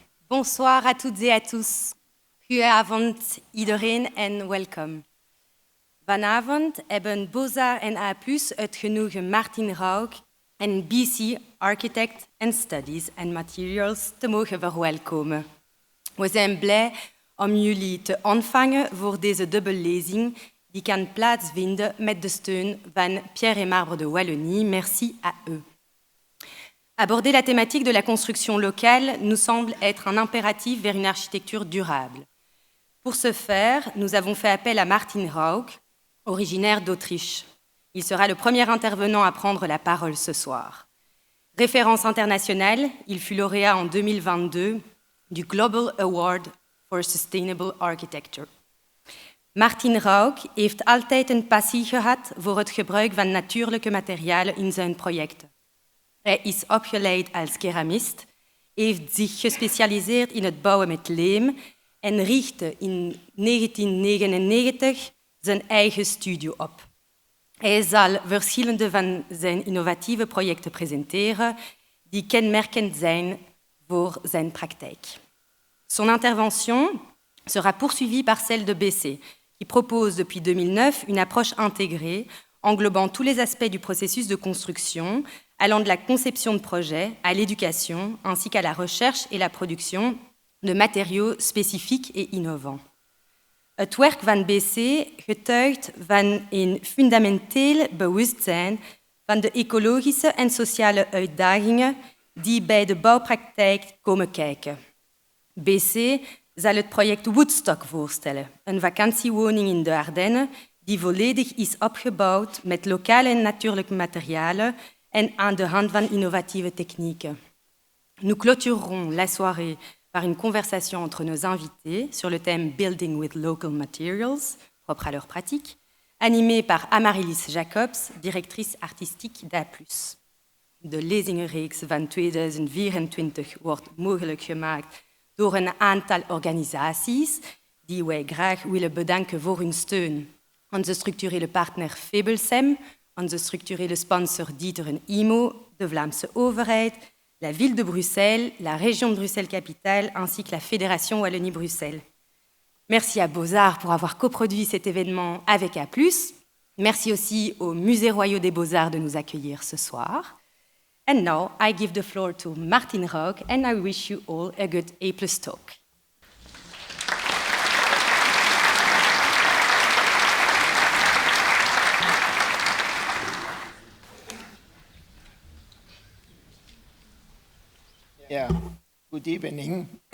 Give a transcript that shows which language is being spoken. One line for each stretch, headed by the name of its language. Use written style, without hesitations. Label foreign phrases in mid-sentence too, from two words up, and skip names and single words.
French: Bonsoir à toutes et à tous.
Dutch: Goedenavond iedereen en welkom. Vanavond hebben Bozar en A+ het genoegen Martin Rauch en BC, Architect and Studies and Materials, te mogen verwelkomen. We zijn blij om jullie te ontvangen voor deze dubbellezing die kan plaatsvinden met de steun van Pierre et Marbre de Wallonie.
French: Merci à eux. Aborder la thématique de la construction locale nous semble être un impératif vers une architecture durable. Pour ce faire, nous avons fait appel à Martin Rauch, originaire d'Autriche. Il sera le premier intervenant à prendre la parole ce soir. Référence internationale, il fut lauréat en 2022 du Global Award for Sustainable Architecture.
Dutch: Martin Rauch heeft altijd een passie gehad voor het gebruik van natuurlijke materialen in zijn projecten. Hij is opgeleid als keramist, heeft zich gespecialiseerd in het bouwen met leem en richtte in 1999 zijn eigen studio op. Hij zal verschillende van zijn innovatieve projecten presenteren die kenmerkend zijn voor zijn praktijk.
French: Son intervention sera poursuivie par celle de BC, qui propose depuis 2009 une approche intégrée englobant tous les aspects du processus de construction, allant de la conception de projet à l'éducation, ainsi qu'à la recherche et la production de matériaux spécifiques et innovants.
Dutch: Het werk van BC getuigt van een fundamenteel bewustzijn van de ecologische en sociale uitdagingen die bij de bouwpraktijk komen kijken. BC zal het project Woodstock voorstellen, een vakantiewoning in de Ardennen die volledig is opgebouwd met lokale en natuurlijke materialen en aan de hand van innovatieve technieken.
French: Nous clôturerons la soirée par une conversation entre nos invités sur le thème Building with Local Materials, propre à leur pratique, animée par Amaryllis Jacobs, directrice artistique d'A+.
Dutch: De lezingenreeks van 2024 wordt mogelijk gemaakt door een aantal organisaties die wij graag willen bedanken voor hun steun. Onze structurele partner Febelsem, onze structurele sponsor Dieter en IMO, de Vlaamse overheid,
French: la ville de Bruxelles, la région de Bruxelles-Capitale, ainsi que la Fédération Wallonie-Bruxelles. Merci à Bozar pour avoir coproduit cet événement avec A+. Merci aussi au Musée Royal des Beaux-Arts de nous accueillir ce soir.
English: And now I give the floor to Martin Rauch and I wish you all a good A+ talk. Yeah, good evening.